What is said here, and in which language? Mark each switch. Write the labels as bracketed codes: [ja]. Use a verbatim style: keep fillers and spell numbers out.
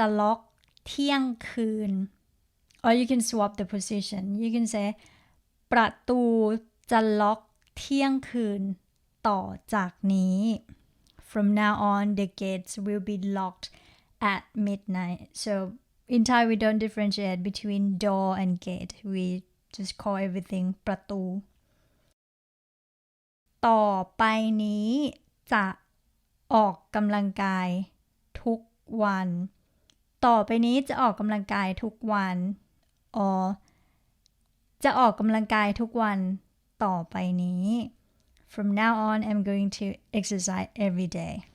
[th] ต่อจากนี้ประตูจะล็อกเที่ยงคืน. [en] Or you can swap the position. You can say [th] ประตูจะล็อกเที่ยงคืน ต่อจากนี้. [en] From now on, the gates will be locked at midnight. So in Thai, we don't differentiate between door and gate. We just call everything ประตู. [th] ต่อไปนี้จะออกกำลังกายทุกวัน. ต่อไปนี้จะออกกำลังกายทุกวัน [en] or [th] จะออกกำลังกายทุกวันต่อไปนี้. [en] From now on, I'm going to exercise every day.